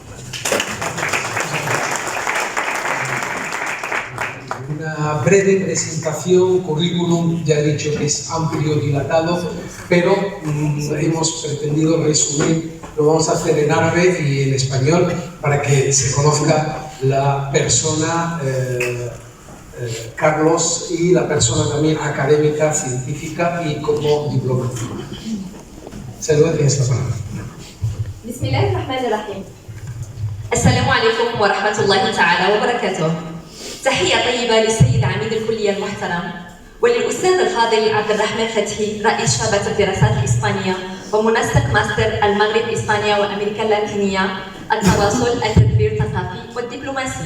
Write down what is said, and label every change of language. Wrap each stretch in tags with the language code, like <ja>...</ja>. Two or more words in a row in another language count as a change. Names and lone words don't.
<es>Una breve presentación, currículum, ya he dicho que es amplio, dilatado, pero hemos pretendido resumir, lo vamos a hacer en árabe y en español para que se conozca la persona Carlos y la persona también académica, científica y como diplomático. Saludos en esta palabra.</es> <ar>بسم الله الرحمن الرحيم. السلام عليكم ورحمة الله تعالى وبركاته. تحية طيبة للسيد عميد الكلية المحترم وللأستاذ الفاضل عبد الرحمن فتحي رئيس شعبة الدراسات الإسبانية ومنسق ماستر المغرب إسبانيا وأمريكا اللاتينية التواصل التدبير الثقافي والدبلوماسي.</ar>